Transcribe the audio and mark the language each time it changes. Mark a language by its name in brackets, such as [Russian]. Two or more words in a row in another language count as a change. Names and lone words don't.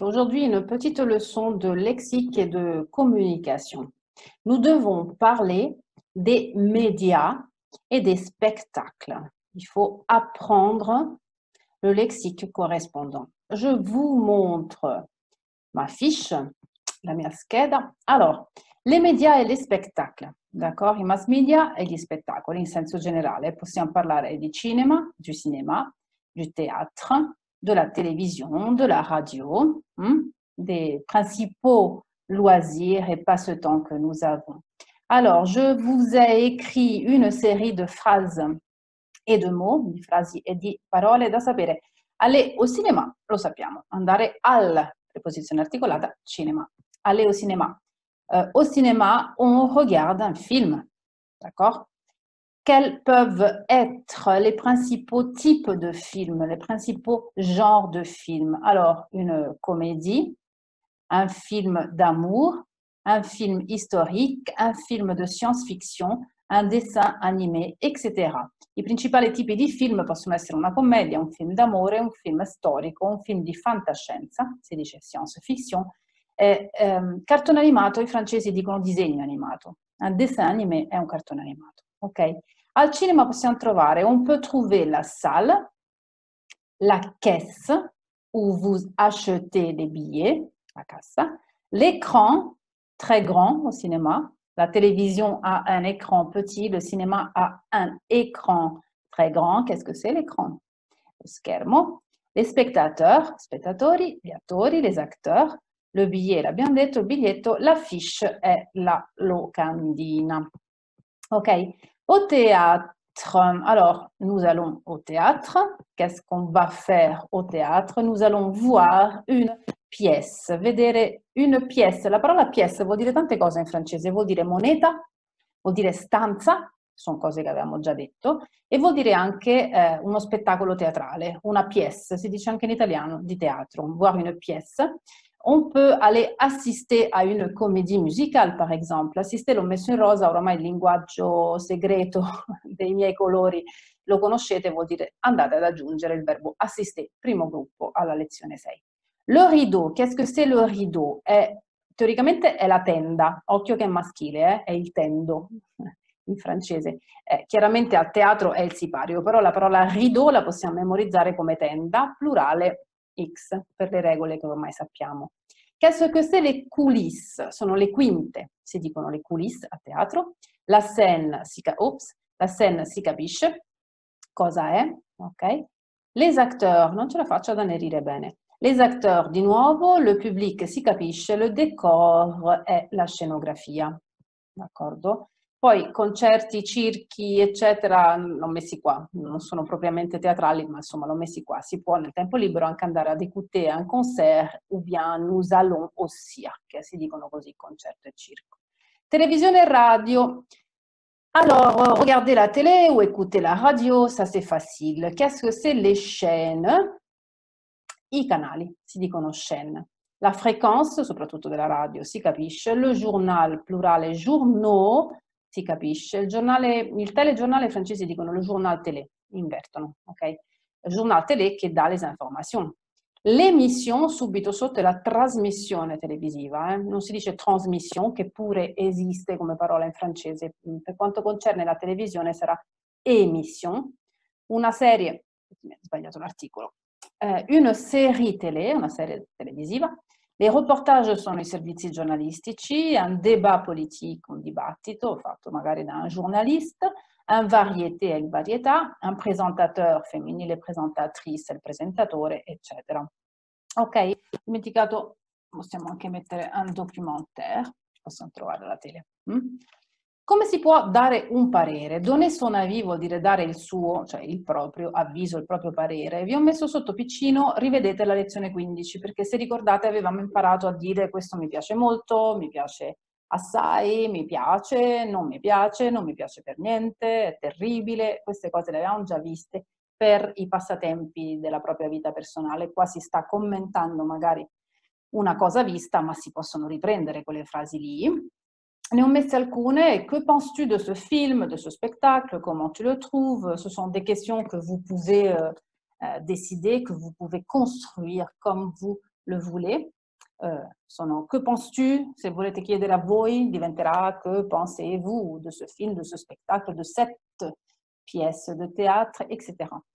[French] Aujourd'hui, une petite leçon de lexique et de communication. Nous devons parler des médias et des spectacles. Il faut apprendre le lexique correspondant. Je vous montre ma fiche, [Italian] la mia scheda. [French] Alors, les médias [Italian] e gli spettacoli, d'accordo? I mass media e gli spettacoli in senso generale. Possiamo parlare di cinema, [French] du cinéma, du théâtre, de la télévision, de la radio, des principaux loisirs et passe-temps que nous avons. Alors, je vous ai écrit une série de phrases [Italian] e di mots, di frasi e di parole da sapere. [French] Aller au cinéma, [Italian] lo sappiamo, andare al, preposizione articolata, cinema. [French] Aller au cinéma. Au cinéma, on regarde un film, d'accord? Quels peuvent être les principaux types de films, les principaux genres de films? Alors, une comédie, un film d'amour, un film historique, un film de science-fiction, un dessin animé, etc. [Italian] I principali tipi di film possono essere una commedia, un film d'amore, un film storico, un film di fantascienza, si dice science-fiction, cartone animato, i francesi dicono disegno animato. [French] Un dessin animé [Italian] è un cartone animato, ok? Al cinema possiamo trovare, [French] on peut trouver la salle, la caisse, où vous achetez les billets, [Italian] la cassa, [French] l'écran, très grand au cinéma, la télévision a un écran petit, le cinéma a un écran très grand. Qu'est-ce que c'est l'écran? [Italian] Lo schermo. [French] Les spectateurs, [Italian] spettatori, gli attori, [French] les acteurs, le billet, [Italian] l'abbiamo detto, il biglietto, l'affiche è la locandina. Ok? [French] Au théâtre, alors nous allons au théâtre. Qu'est-ce qu'on va faire au théâtre? Nous allons voir une pièce, vedere une pièce. [Italian] La parola pièce vuol dire tante cose in francese, vuol dire moneta, vuol dire stanza, sono cose che avevamo già detto, e vuol dire anche uno spettacolo teatrale, una pièce, si dice anche in italiano, di teatro, [French] voir une pièce. On peut aller assister a une comédie musicale, par exemple. [Italian] Assister l'ho messo in rosa, oramai il linguaggio segreto dei miei colori lo conoscete, vuol dire andate ad aggiungere il verbo assister, primo gruppo, alla lezione 6. [French] Le rideau, qu'est-ce que c'est le rideau? [Italian] Teoricamente è la tenda, occhio che è maschile, è il tendo in francese. Chiaramente a teatro è il sipario, però la parola rideau la possiamo memorizzare come tenda, plurale X, per le regole che ormai sappiamo. [French] Qu'est-ce que c'est les coulisses? [Italian] Sono le quinte, si dicono [French] le coulisses [Italian] a teatro. [French] La scène la scène [Italian] si capisce cosa è, ok? [French] Les acteurs, [Italian] non ce la faccio ad annerire bene. [French] Les acteurs, [Italian] di nuovo, [French] le public [Italian] si capisce, [French] le décor [Italian] è la scenografia, d'accordo? Poi concerti, circhi, eccetera, l'ho messi qua, non sono propriamente teatrali, ma insomma l'ho messi qua. Si può nel tempo libero anche andare ad [French] écouter un concert ou bien nous allons au cirque, [Italian] si dicono così, concerto e circo. Televisione e radio. [French] Alors, regarder la télé ou écouter la radio, ça c'est facile. Qu'est-ce que c'est les chaînes? [Italian] I canali, si dicono chaîne. [French] La fréquence, [Italian] soprattutto della radio, si capisce. [French] Le journal, [Italian] plurale journaux, si capisce. Il telegiornale i francesi dicono [French] le journal télé, [Italian] invertono, ok? Il [French] journal télé [Italian] che dà [French] les informations. L'émission, [Italian] subito sotto, è la trasmissione televisiva, non si dice transmission, che pure esiste come parola in francese. Per quanto concerne la televisione sarà émission. Una serie, mi ho sbagliato l'articolo, [French] une série télé, [Italian] una serie televisiva. [French] Les reportages [Italian] sono i servizi giornalistici, [French] un débat politique, [Italian] un dibattito fatto magari da [French] un journaliste, un variété [Italian] è il varietà, [French] un présentateur [Italian] femminile, presentatrice, il presentatore, eccetera. Ok, dimenticato, possiamo anche mettere [French] un documentaire, [Italian] possiamo trovare la tele. Come si può dare un parere? [French] Donner son avis [Italian] vuol dire dare il suo, cioè il proprio avviso, il proprio parere. Vi ho messo sotto piccino, rivedete la lezione 15, perché se ricordate avevamo imparato a dire questo mi piace molto, mi piace assai, mi piace, non mi piace, non mi piace per niente, è terribile, queste cose le avevamo già viste per i passatempi della propria vita personale. Qua si sta commentando magari una cosa vista, ma si possono riprendere quelle frasi lì. Ne ho messe alcune. [French] Que penses-tu de ce film, de ce spectacle? Comment tu le trouves? Ce sont des questions que vous pouvez décider, que vous pouvez construire comme vous le voulez. Que penses-tu? [Italian] Se volete chiedere a voi, diventerà [French] que pensez-vous de ce film, de ce spectacle, de cette pièce de théâtre, etc.